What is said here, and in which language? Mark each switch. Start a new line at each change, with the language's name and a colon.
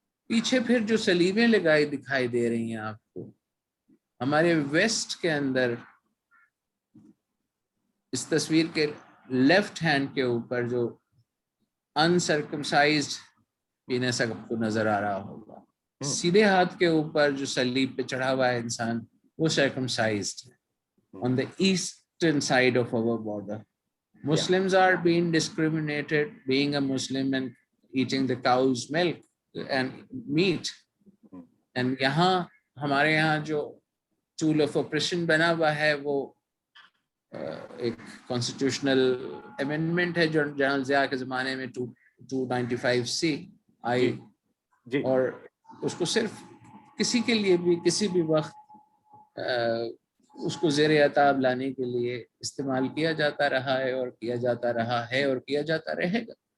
Urdu: پیچھے پھر جو سلیبیں لگائی دکھائی دے رہی ہیں آپ کو, ہمارے ویسٹ کے اندر اس تصویر کے لیفٹ ہینڈ کے اوپر جو انسرکمسائزڈ پینس آپ کو نظر آ رہا ہوگا, سیدھے ہاتھ کے اوپر جو سلیب پہ چڑھا ہوا ہے انسان وہ سرکمسائزڈ ہے.
English: On the eastern side of our border, Muslims are being discriminated being a Muslim and eating the cow's milk and meat.
Urdu: And یہاں ہمارے یہاں جو
English: tool of oppression
Urdu: بنا ہوا ہے وہ ایک کانسٹیٹیوشنل امینڈمنٹ ہے جو جنرل ضیاء کے زمانے میں 295C آئی, اور اس کو صرف کسی کے لیے بھی کسی بھی وقت اس کو زیر عتاب لانے کے لیے استعمال کیا جاتا رہا ہے اور کیا جاتا رہا ہے اور کیا جاتا رہے گا.